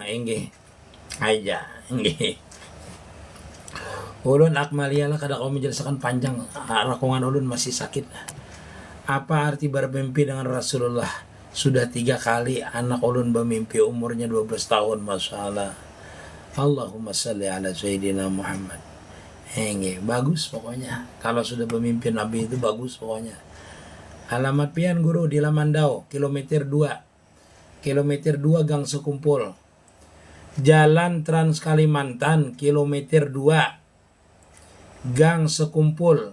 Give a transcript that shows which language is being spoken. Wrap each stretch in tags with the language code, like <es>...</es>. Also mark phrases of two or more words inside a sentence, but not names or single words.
<bjn>Aja. Ulun akmalialah kada kau menjelaskan panjang, rakungan ulun masih sakit.</bjn> <id>Apa arti bermimpi dengan Rasulullah?</id> <bjn>Sudah 3 kali anak ulun bermimpi, umurnya 12 tahun,</bjn> <ar>ما شاء الله. اللهم صل على سيدنا محمد.</ar> <id>Bagus pokoknya.</id> <bjn>Kalau sudah bermimpi Nabi itu bagus pokoknya. Alamat pian guru di Lamandau, kilometer 2 Gang Sekumpul.</bjn> <id>Jalan Trans Kalimantan, kilometer 2 Gang Sekumpul.</id>